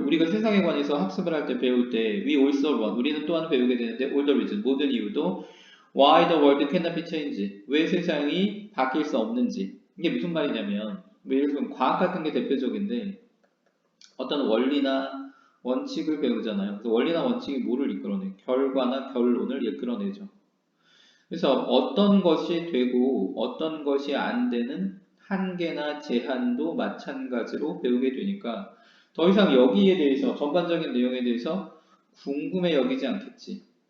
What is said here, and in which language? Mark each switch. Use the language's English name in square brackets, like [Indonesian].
[Korean] 우리가 세상에 관해서 학습을 할 때 배울 때 [English] we also run. [Korean] 우리는 또한 배우게 되는데 [English] all the reason. [Korean] 모든 이유도 [English] why the world cannot be changed. [Korean] 왜 세상이 바뀔 수 없는지. 이게 무슨 말이냐면 뭐 예를 들면 과학 같은 게 대표적인데 어떤 원리나 원칙을 배우잖아요. 그래서 원리나 원칙이 뭐를 이끌어내? 결과나 결론을 이끌어내죠. 그래서 어떤 것이 되고 어떤 것이 안 되는 한계나 제한도 마찬가지로 배우게 되니까 더 이상 여기에 대해서 전반적인 내용에 대해서 궁금해 여기지 않겠지.